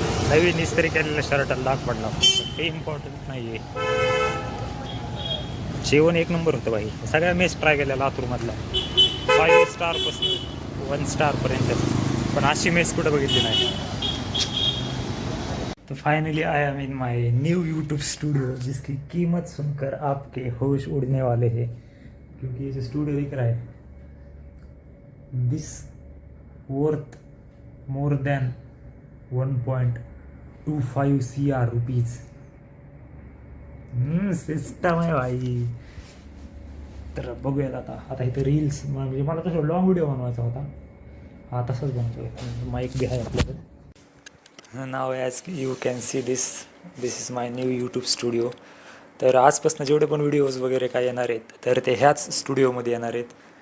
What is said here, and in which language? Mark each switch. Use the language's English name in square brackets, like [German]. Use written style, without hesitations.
[Marathi] नवीन इस्त्री केलेल्या शर्टाला डाग पडला. ते इम्पॉर्टंट नाही आहे. जेवण 1 नंबर होतं भाई. सगळ्या मेस ट्राय केल्या लातूरमधला. 5 स्टारपासून 1 स्टारपर्यंत, पण अशी मेस कुठं बघितली नाही. [English] तो finally I am in my new YouTube studio, [Hindi] जिसकी कीमत सुनकर आपके होश उड़ने वाले हैं. क्योंकि ये जो स्टूडियो दिख रहा है, [English] This worth more than 1.25 CR rupees. [Marathi] System आहे भाई. तर बघूयात आता इथं रील्स, म्हणजे मला तसं लॉंग व्हिडिओ बनवायचा होता. हा तसंच बनवतो. माईक बी आहे आपल्याकडे. नाव [English] As you can see this is my new YouTube studio. [Marathi] तर आजपासून जेवढे पण व्हिडिओज वगैरे काय येणार आहेत, तर ते ह्याच स्टुडिओमध्ये येणार आहेत.